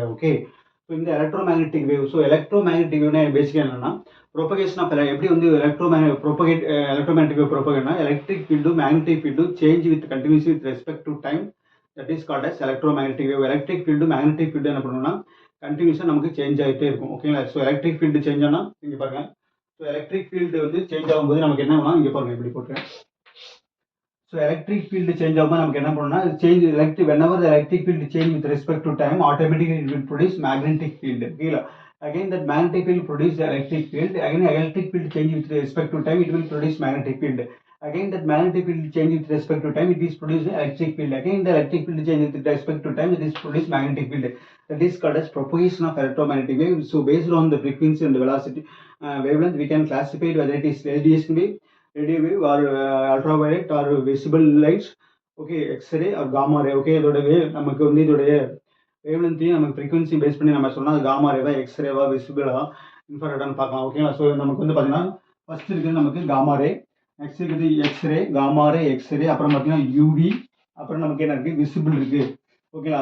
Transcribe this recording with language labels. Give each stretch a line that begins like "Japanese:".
Tamil: Okay, so இந்த electromagnetic wave. So electromagnetic வேவ்னா பேசிக்காக என்னன்னா ப்ரொபகேஷன் ஆஃப் எப்படி வந்து electromagnetic wave ப்ரொபகேட்னா electric ஃபீல்டும் magnetic ஃபீல்டும்
English: Change with continuously with respect to time. That is called as electromagnetic wave.
Tamil: Electric ஃபீல்டும் magnetic ஃபீல்டும் என்ன பண்ணணும்னா கண்டினியூஸாக நமக்கு சேஞ்ச் ஆகிட்டே இருக்கும். ஓகேங்களா? ஸோ எலக்ட்ரிக் ஃபீல்டு சேஞ்ச் ஆனால் இங்கே பாருங்க. ஸோ எலக்ட்ரிக் ஃபீல்டு வந்து சேஞ்ச் ஆகும்போது நமக்கு என்ன ஆகும்னா, இங்கே பாருங்க இப்படி போட்டுருக்கேன். ஸோ எலக்ட்ரிக் ஃபீல்டு சேஞ்ச் ஆகும்போது நமக்கு என்ன பண்ணணும்னா
English: whenever the electric field change with respect to time, automatically it will produce magnetic field. Okay, again that magnetic field produce the electric field. Again electric field change with respect to time, it will produce magnetic field. Again that magnetic field change with respect to time, it is produce electric field. Again the electric field change with respect to time, it is produce magnetic field. That is called as propagation of electromagnetic wave. So based on the frequency and the velocity wavelength, we can classify whether it is radiation wave, radio wave, or ultraviolet or visible lights. Okay, X ray or gamma ray.
Tamil: Okay, இதோட நமக்கு வந்து இதோடைய வேவ்லென்த்தையும் நமக்கு frequency base பண்ணி நம்ம சொன்னால் அது gamma Rewa, எக்ஸ்ரேவா, விசிபிளா, இன்ஃப்ராரெட்டான்னு பார்க்கலாம். ஓகேங்களா? ஸோ நமக்கு வந்து பார்த்தீங்கன்னா ஃபர்ஸ்ட் இருக்குது நமக்கு காமா ரே, நெக்ஸ்ட் இருக்குது எக்ஸ்ரே, காமா ரே, எக்ஸ்ரே, அப்புறம் பார்த்தீங்கன்னா யூவி, அப்புறம் நமக்கு என்ன இருக்குது, விசிபிள் இருக்குது. ஓகேங்களா?